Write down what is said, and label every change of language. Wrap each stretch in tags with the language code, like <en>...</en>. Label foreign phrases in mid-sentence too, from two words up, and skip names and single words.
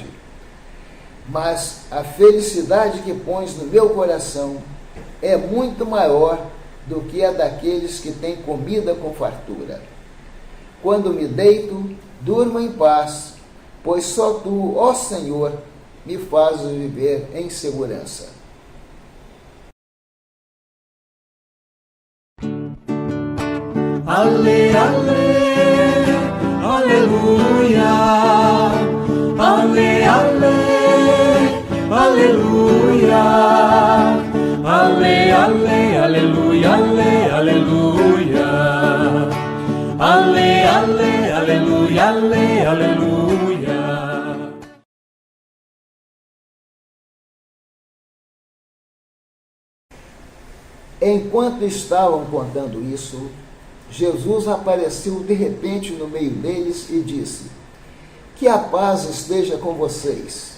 <pt>Mas a felicidade que pões no meu coração é muito maior do que a daqueles que têm comida com fartura. Quando me deito, durmo em paz, pois só tu, ó Senhor, me fazes viver em segurança. Ale, ale, aleluia. Ale, ale, aleluia. Ale, ale, aleluia, ale, aleluia. Ale, ale, aleluia, ale, aleluia. Enquanto estavam contando isso, Jesus apareceu de repente no meio deles e disse: que a paz esteja com vocês.</pt>